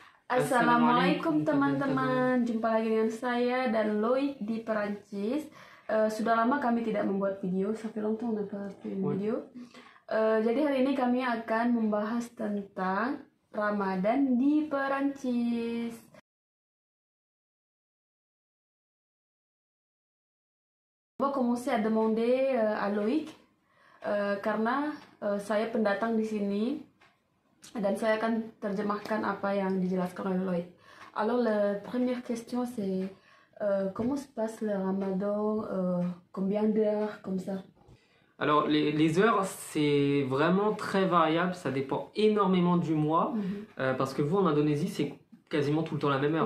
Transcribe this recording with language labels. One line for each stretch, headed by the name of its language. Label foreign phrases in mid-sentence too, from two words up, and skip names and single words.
Indonesian: Assalamualaikum teman-teman, jumpa lagi dengan saya dan Loïc di Perancis. Sudah lama kami tidak membuat video,
French: ça fait longtemps on n'a pas fait une video.
Indonesian: Jadi hari ini kami akan membahas tentang Ramadan di Perancis.
French: On va commencer à demander à Loïc
Indonesian: karena saya pendatang di sini. Dan saya akan terjemahkan apa yang dijelaskan oleh Loïc.
French: Alors la première question c'est comment se passe le Ramadan, combien d'heures comme ça? Alors les heures c'est vraiment très variable, ça dépend énormément du mois, parce que vous en Indonésie c'est quasiment tout le temps la même heure.